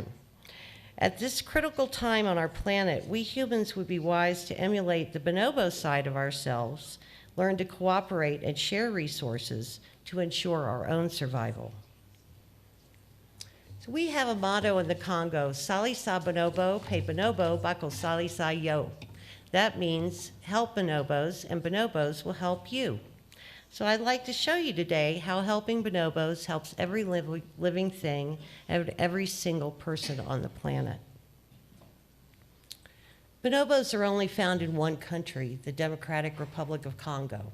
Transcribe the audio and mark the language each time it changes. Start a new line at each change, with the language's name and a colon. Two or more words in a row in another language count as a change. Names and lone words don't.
English: At this critical time on our planet, we humans would be wise to emulate the bonobo side of ourselves, learn to cooperate and share resources to ensure our own survival. So we have a motto in the Congo,
Lingala: Sali sa bonobo, pe bonobo, bako sali sa yo.
English: That means help bonobos and bonobos will help you. So I'd like to show you today how helping bonobos helps every living thing and every single person on the planet. Bonobos are only found in one country, the Democratic Republic of Congo.